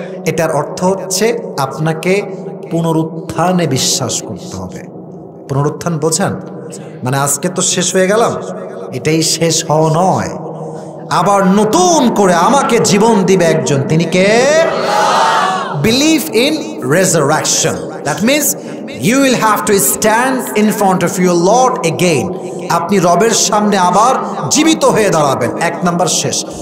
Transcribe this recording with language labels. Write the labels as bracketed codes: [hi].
[bn] এটার অর্থ হচ্ছে আপনাকে পুনরুত্থানে বিশ্বাস করতে হবে। পুনরুত্থান বোঝেন? মানে আজকে তো শেষ হয়ে গেলাম, এটাই শেষ হওয়া নয়, আবার নতুন করে আমাকে জীবন দিবে একজন, তিনি কে? [en] Believe in resurrection. That means you will have to stand in front of your Lord again. [bn] আপনি রবের সামনে আবার জীবিত হয়ে দাঁড়াবেন। 1 নাম্বার শেষ।